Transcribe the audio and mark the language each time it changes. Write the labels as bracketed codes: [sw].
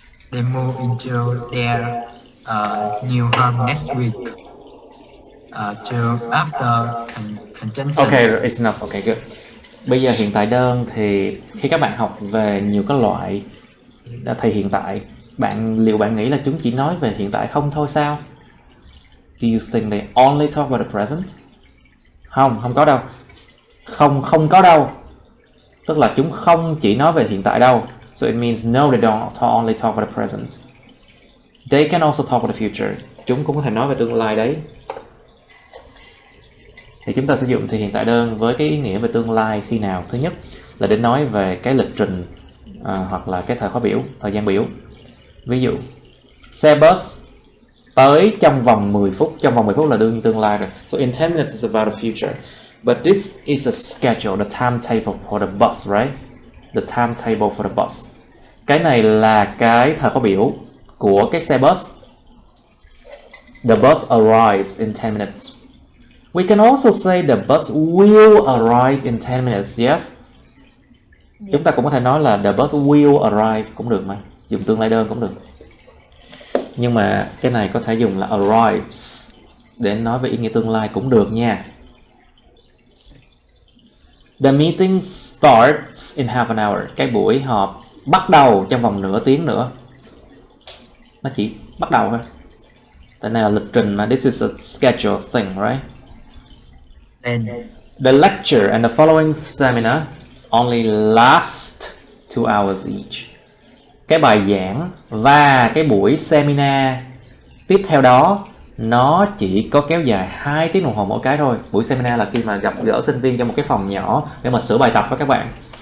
[en] They move into their new home next week. After conjunction. Okay, it's enough. Okay, good. [vi] Bây giờ hiện tại đơn thì khi các bạn học về nhiều cái loại thì hiện tại liệu bạn nghĩ là chúng chỉ nói về hiện tại không thôi sao? [en] Do you think they only talk about the present? [vi] Không có đâu. Không có đâu. Tức là chúng không chỉ nói về hiện tại đâu. [en] So it means no, they don't only talk about the present. They can also talk about the future. [vi] Chúng cũng có thể nói về tương lai đấy. Thì chúng ta sử dụng thì hiện tại đơn với cái ý nghĩa về tương lai khi nào? Thứ nhất là để nói về cái lịch trình hoặc là cái thời gian biểu. Ví dụ xe bus tới trong vòng 10 phút. Trong vòng 10 phút là đương nhiên tương lai rồi. [en] So in 10 minutes is about the future. But this is a schedule, the timetable for the bus, right? The timetable for the bus. [vi] Cái này là cái thời khóa biểu của cái xe bus. [en] The bus arrives in 10 minutes. We can also say the bus will arrive in 10 minutes, yes? [vi] Chúng ta cũng có thể nói là [en] the bus will arrive [vi] cũng được mà. Dùng tương lai đơn cũng được. Nhưng mà cái này có thể dùng là arrives để nói về ý nghĩa tương lai cũng được nha. [en] The meeting starts in half an hour. [vi] Cái buổi họp bắt đầu trong vòng nửa tiếng nữa. Nó chỉ bắt đầu thôi. Tại này là lịch trình mà. [en] This is a schedule thing, right? Then The lecture and the following seminar only last 2 hours each. [vi] Cái bài giảng và cái buổi seminar tiếp theo đó nó chỉ có kéo dài 2 tiếng đồng hồ mỗi cái thôi. Buổi seminar là khi mà gặp gỡ sinh viên trong một cái phòng nhỏ để mà sửa bài tập với các bạn.